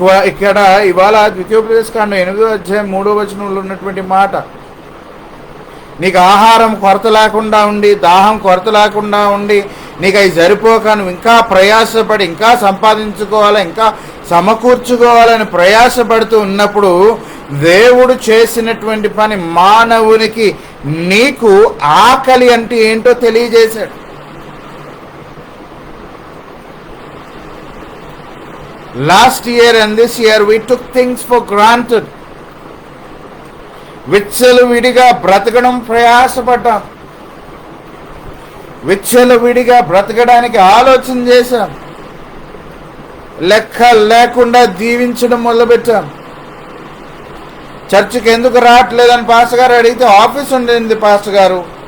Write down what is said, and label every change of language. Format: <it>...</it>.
<te>ఇక్కడ ఇవాళ ద్వితీయోపదేశకాండం 8వ అధ్యాయం 3వ వచనంలో ఉన్నటువంటి మాట, నీకు ఆహారం కొరత లేకుండా ఉండి, దాహం కొరత లేకుండా ఉండి, నీకు అవి సరిపోక నువ్వు ఇంకా ప్రయాసపడి ఇంకా సంపాదించుకోవాలి, ఇంకా సమకూర్చుకోవాలని ప్రయాసపడుతూ ఉన్నప్పుడు దేవుడు చేసినటువంటి పని మానవునికి నీకు ఆకలి అంటే ఏంటో తెలియజేశాడు.</te> <en>Last year and this year we took things for granted.</en> <te>విచ్చలవిడిగా బ్రతకడం ప్రయాసపడ్డాం, విచ్చలవిడిగా బ్రతకడానికి ఆలోచన చేశాం, లెక్క లేకుండా దీవించడం మొదలుపెట్టాం. చర్చికి ఎందుకు రావట్లేదని పాస్టర్ గారు అడిగితే ఆఫీస్ ఉండింది పాస్టర్ గారు.</te>